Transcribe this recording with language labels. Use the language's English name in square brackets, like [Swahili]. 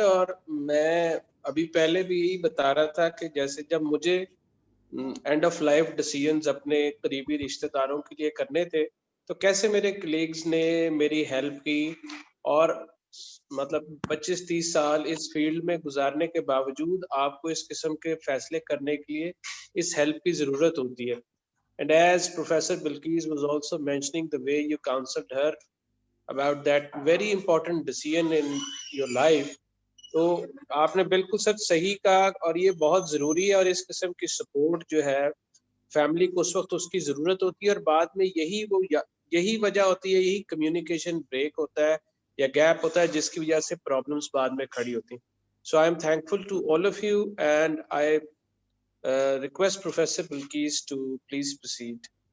[Urdu] اور میں ابھی پہلے بھی یہی بتا رہا تھا کہ جیسے جب مجھے اینڈ آف لائف ڈیسیژنز اپنے قریبی رشتہ داروں کے لیے کرنے تھے تو کیسے میرے کلیگز نے میری ہیلپ کی, اور مطلب 25-30 سال اس فیلڈ میں گزارنے کے باوجود آپ کو اس قسم کے فیصلے کرنے کے لیے اس ہیلپ کی ضرورت ہوتی ہے. [English] And as Professor Bilqis was also mentioning, the way you counseled her about that very important decision in your life, [Urdu] تو آپ نے بالکل سچ صحیح کہا, اور یہ بہت ضروری ہے. اور اس قسم کی سپورٹ جو ہے فیملی کو اس وقت اس کی ضرورت ہوتی ہے, اور بعد میں یہی وہ یہی وجہ ہوتی ہے, یہی کمیونیکیشن بریک ہوتا ہے یا گیپ ہوتا ہے جس کی وجہ سے پرابلمس بعد میں کھڑی ہوتی ہیں. [English] So I am thankful to all of you and I request professor Bilqis to please proceed.